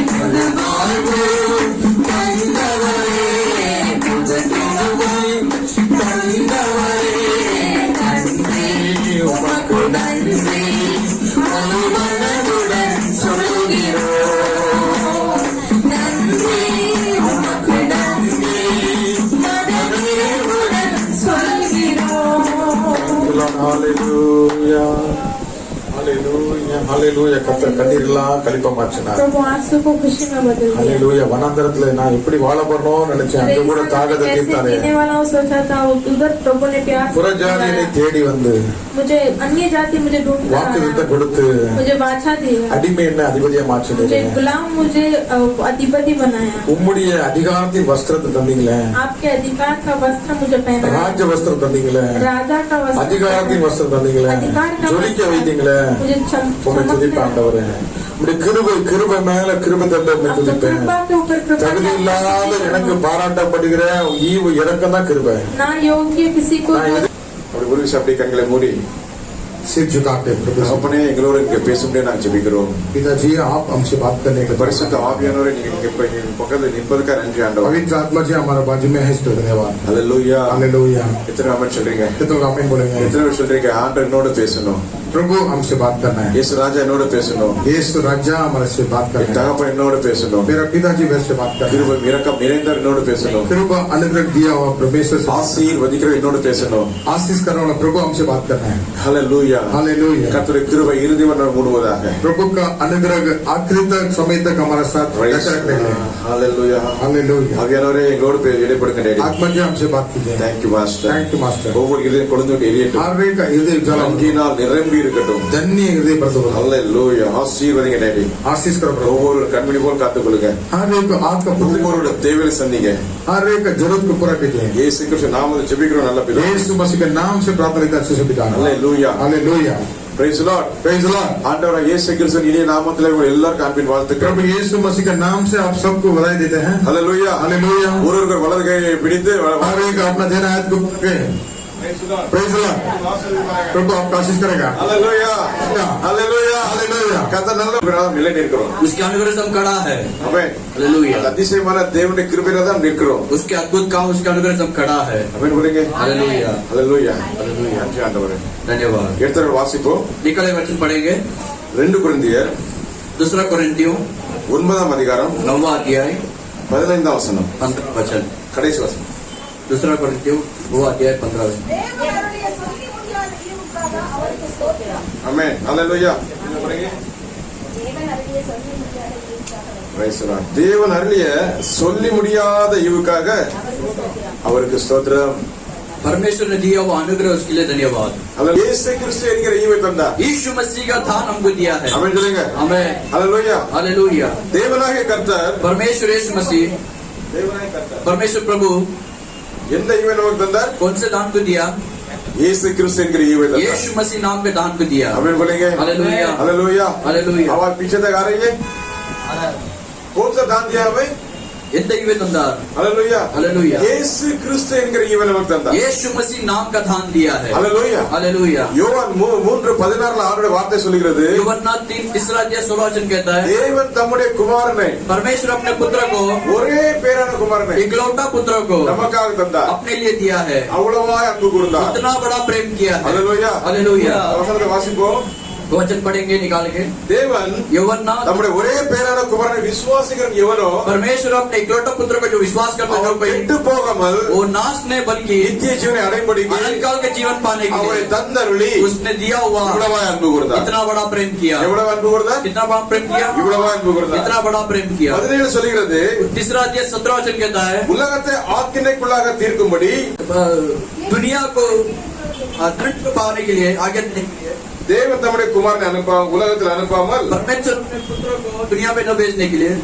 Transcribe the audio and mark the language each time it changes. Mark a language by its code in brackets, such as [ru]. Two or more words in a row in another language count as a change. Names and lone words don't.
[ta] புது வாழ்வு தந்தவரே, புது கிருபை தந்தவரே, நன்றி உமக்கு நன்றி, முழு மனதுடன் சொல்கிறோம். நன்றி உமக்கு நன்றி, மனதுடன் சொல்கிறோம். [en] Hallelujah. Hallelujah. Hallelujah. [ta] கர்த்தர் கண்ணீரெல்லாம் கழிப்ப மாற்றினார். [hi] प्रभु आंसू को खुशी में बदल दिया। [en] Hallelujah. [ta] வனாந்தரத்துல நான் எப்படி வாழ போறோம்னு நினைச்சேன், அங்க கூட தாகத்தை தீர்த்தாரே. [hi] जीने वाला हूँ सोचा था, उधर प्रभु ने प्यार [ta] புறஜாதியை தேடி வந்து [hi] मुझे अन्य जाति मुझे ढूंढ [ta] வாக்குத்தத்தத்தை கொடுத்து [hi] मुझे बाछा दिया, [ta] அடிமை என்ன அதிபதியா [hi] मुझे [ta] மாற்றினீங்க. [hi] गुलाम मुझे अधिपति बनाया। [ta] உம்முடைய அதிகாரத்தின் வஸ்திரத்தை தந்தீங்களே, [hi] आपके अधिकार का वस्त्र मुझे पहना, [ta] ராஜ்ய வஸ்திரம் தந்தீங்களே, [hi] राजा का वस्त्र, [ta] அதிகாரத்தின் வஸ்திரம் தந்தீங்களே, [hi] अधिकार का [ta] ஜொலிக்க வைத்தீங்களே. [hi] मुझे [ta] உம்மை துதிப்பேன் ஆண்டவரே. உம்முடைய கிருபை மேல கிருபை தந்த உம்மை துதிப்பேன். [hi] कृपा के ऊपर कृपा, [ta] தகுதி இல்லாத எனக்கு பாராட்டப்படுகிற ஈவு இறக்கம் தான் கிருபை. [hi] ना योग्य किसी को [ta] அப்படி ஒரு விஷயம் அப்படியே கண்களை மூடி [hi] सिर झुका के [ta] தகப்பனே எங்களோட இங்க பேச முடியாது நாங்க ஜெபிக்கிறோம். [hi] पिताजी आप हमसे बात करने के [ta] பரிசுத்த ஆவியானவரே நீங்க இங்க பக்கத்துல நிற்பதுக்கா நன்றி ஆண்டவரே. [hi] पवित्र आत्मा जी हमारे बाजू में है, इसको धन्यवाद. [ta] ஹல்லேலூயா. [hi] हालेलुया. [ta] எத்தனை ஆமென் சொல்றீங்க? [hi] कितने आमीन बोलेंगे. [ta] எத்தனை பேர் சொல்றீங்க ஆண்டவர் என்னோட பேசணும், [hi] प्रभु हमसे बात करना है. [ta] இயேசு ராஜா என்னோட பேசணும், [hi] यीशु राजा हमारे से बात [ta] என் [hi] करना है. [ta] தகப்பன் என்னோட பேசணும், [hi] मेरा पिताजी मेरे से बात करना है. [ta] கிருபை இரக்கம் நிறைந்தவர் என்னோட பேசணும், [hi] कृपा अनुग्रह दिया हुआ परमेश्वर से [ta] ஆசீர்வதிக்கிற என்னோட பேசணும். [hi] आशीष करने वाला प्रभु हमसे बात करना है. [ta] ஹல்லேலூயா. [hi] हालेलुया. [ta] கர்த்தருடைய கிருபை இறுதி வரை மூடுவதாக. [hi] प्रभु का अनुग्रह आखिरी तक समय तक हमारे साथ रखने के लिए. [ta] ஹல்லேலூயா. [hi] हालेलुया. [ta] ஆவியானவரே எங்களோட இடைப்படுங்க டேடி. [hi] आत्मा जी हमसे बात कीजिए. [en] Thank you master. Thank you master. [ta] ஒவ்வொரு இதயம் கொழுந்து எரியட்டும், [hi] हर एक का हृदय जल [ta] நன்றியினால் நிரம்பி இருக்கட்டும். [hi] धन्य हृदय प्रभु [ta] ஹல்லேலூயா. ஆசீர்வதிங்க டேடி. [hi] आशीष करो प्रभु. [ta] ஒவ்வொரு கண்மணி போல் காத்துக்கொள்ளுங்க, [hi] हर एक आपका [ta] ஒவ்வொருடைய தேவையை சந்திங்க. [hi] हर एक जरूरत को पूरा कीजिए. [ta] இயேசு கிறிஸ்து நாமத்தில் ஜெபிக்கிறோம் நல்ல பிதா. [hi] यीशु मसीह के नाम से प्रार्थना करते हैं अच्छे से पिता. [ta] ஹல்லேலூயா. [hi] हालेलुया. [en] Praise the Lord. Praise the Lord. [ta] ஆண்டவராகிய இயேசு கிறிஸ்து இனிய நாமத்திலே உங்கள் எல்லாருக்கும் அன்பின் வாழ்த்துக்கள். [hi] प्रभु यीशु मसीह के नाम से आप सबको बधाई देते हैं. [ta] ஹல்லேலூயா. [hi] हालेलुया. [ta] ஒருவர் வலது கையை பிடித்து [hi] हर एक अपना देना हाथ को पकड़े. [en] Praise the Lord. [hi] प्रभु आपका आशीष करेगा. [ta] ஹல்லேலூயா. ஹல்லேலூயா. [hi] हालेलुया. [ta] கர்த்தர் நல்ல நிலை நிற்கிறோம். [hi] उसके अनुग्रह से हम खड़ा है। [ta] ஆமென். [hi] हालेलुया। [ta] அதிசயமான தேவனுடைய கிருபையில தான் நிற்கிறோம். [hi] उसके अद्भुत काम, उसके अनुग्रह से हम खड़ा है। [ta] ஆமென் बोलेंगे. [hi] हालेलुया। [ta] ஹல்லேலூயா. [hi] हालेलुया। [ta] நன்றி ஆண்டவரே. [hi] धन्यवाद। [ta] எடுத்து வாசிப்போம். [hi] निकले वचन पढ़ेंगे। [ta] 2 கொரிந்தியர் [hi] दूसरा कोरिन्थियों [ta] 9 அதிகாரம் [hi] 9वां अध्याय [ta] 15 வசனம் [hi] 15 वचन। [ta] கடைசி வசனம். [hi] दूसरा कोरिन्थियों 9वां अध्याय 15 वचन। [ta] தேவனுடைய சொல்லி முடியாத ஈவுக்காக அவருக்கு ஸ்தோத்திரம். ஆமென். ஹல்லேலூயா. என்ன போறீங்க? தேவன் அருளிய சொல்லி முடியாத ஈவுக்காக [en] Praise the Lord. [ta] தேவன் அருளிய சொல்லி முடியாத ஈவுக்காக அவருக்கு ஸ்தோத்திரம். அவருக்கு ஸ்தோத்திரம். [hi] परमेश्वर ने दिया हुआ अनुग्रह, उसके लिए धन्यवाद। [ta] ஹல்லேலூயா. இயேசு கிறிஸ்து என்கிற ஈவை தந்தார். [hi] यीशु मसीह का दान हमको दिया है। [ta] ஆமென் சொல்லுங்க. [hi] हमें [ta] ஹல்லேலூயா. [hi] हालेलुया। [ta] தேவனாகிய கர்த்தர், [hi] परमेश्वर यीशु मसीह, [ta] தேவனாகிய கர்த்தர் [hi] परमेश्वर प्रभु [ta] எந்த ஈவை நமக்கு தந்தார்? [hi] कौन से दान को दिया? [ta] இயேசு கிறிஸ்து என்கிற ஈவை தந்தார். [hi] यीशु मसीह नाम के दान को दिया। आमीन बोलेंगे. हालेलुया। हालेलुया. हालेलुया। अब आप पीछे तक आ रही है. कौन सा दान दिया हमें? [ta] எந்த ஈவை தந்தார்? [hi] हालेलुया. हालेलुया। [ta] இயேசு கிறிஸ்து என்கிற ஈவை நமக்கு தந்தார். [hi] यीशु मसीह नाम का दान दिया है। हालेलुया. हालेलुया। [ta] யோவான் 3:16 அவருடைய வார்த்தை சொல்கிறது, [hi] यूहन्ना 3:16 कहता है, [ta] தேவன் தம்முடைய குமாரனை, [hi] परमेश्वर अपने पुत्र को, [ta] ஒரே பேரான குமாரனை [hi] इकलौता पुत्र को [ta] நமக்காக தந்தார். [hi] अपने लिए दिया है। [ta] அவ்வளவாய் அன்பு கூர்ந்தார். [hi] इतना बड़ा प्रेम किया है। हालेलुया. हालेलुया। [ta] வசனத்தை வாசிப்போம். [hi] वचन पढ़ेंगे निकाल के। [ta] தேவன் [hi] यूहन्ना [ta] தம்முடைய ஒரே பேரான குமாரனை விசுவாசிக்கிற எவனோ [hi] परमेश्वर अपने इकलौता पुत्र को जो विश्वास करता है [ta] அவன் கெட்டு போகாமல் [hi] वो नाश नहीं बल्कि [ta] நித்திய ஜீவனை அடையும்படிக்கு [hi] अनंत काल के जीवन पाने के [ta] அவரை [hi] लिए [ta] தந்தருளி [hi] उसने दिया हुआ [ta] இவ்வளவாய் அன்பு கூர்ந்தார். [hi] इतना बड़ा प्रेम किया। [ta] எவ்வளவு அன்பு கூர்ந்தார்? [hi] कितना बड़ा प्रेम किया? [ta] இவ்வளவாய் அன்பு கூர்ந்தார். [hi] इतना बड़ा प्रेम किया। [ta] 17 சொல்கிறது, [hi] तीसरा अध्याय 17 वचन कहता है, [ta] உலகத்தை ஆக்கினைக்குள்ளாக தீர்க்கும்படி [hi] दुनिया को दृढ़ पाने के लिए, आगे बढ़ने के लिए [ta] தேவன் தம்முடைய குமாரனை உலகத்தில் அனுப்பாமல் [hi] परमेश्वर अपने पुत्र को दुनिया में न भेजने के लिए,